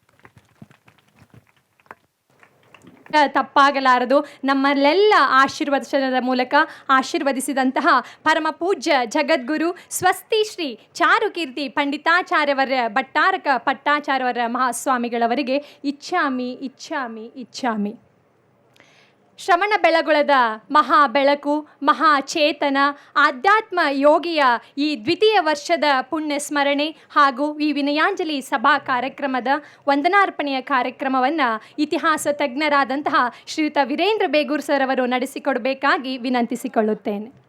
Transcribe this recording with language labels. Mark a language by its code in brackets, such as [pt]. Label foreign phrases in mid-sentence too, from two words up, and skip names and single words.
[kn] ತಪ್ಪಾಗಲಾರದು. ನಮ್ಮಲ್ಲೆಲ್ಲ ಆಶೀರ್ವಚನದ ಮೂಲಕ ಆಶೀರ್ವದಿಸಿದಂತಹ ಪರಮ ಪೂಜ್ಯ ಜಗದ್ಗುರು ಸ್ವಸ್ತಿ ಶ್ರೀ ಚಾರುಕೀರ್ತಿ ಪಂಡಿತಾಚಾರ್ಯವರ ಭಟ್ಟಾರಕ ಪಟ್ಟಾಚಾರ್ಯವರ ಮಹಾಸ್ವಾಮಿಗಳವರಿಗೆ [sa] ಇಚ್ಛಾಮಿ ಇಚ್ಛಾಮಿ ಇಚ್ಛಾಮಿ. [kn] ಶ್ರವಣ ಬೆಳಗೊಳದ ಮಹಾ ಬೆಳಕು, ಮಹಾಚೇತನ, ಆಧ್ಯಾತ್ಮ ಯೋಗಿಯ ಈ ದ್ವಿತೀಯ ವರ್ಷದ ಪುಣ್ಯ ಸ್ಮರಣೆ ಹಾಗೂ ಈ ವಿನಯಾಂಜಲಿ ಸಭಾ ಕಾರ್ಯಕ್ರಮದ ವಂದನಾರ್ಪಣೆಯ ಕಾರ್ಯಕ್ರಮವನ್ನು ಇತಿಹಾಸ ತಜ್ಞರಾದಂತಹ ಶ್ರೀಯುತ ವೀರೇಂದ್ರ ಬೇಗೂರ್ ಸರ್ ಅವರು ನಡೆಸಿಕೊಡಬೇಕಾಗಿ ವಿನಂತಿಸಿಕೊಳ್ಳುತ್ತೇನೆ.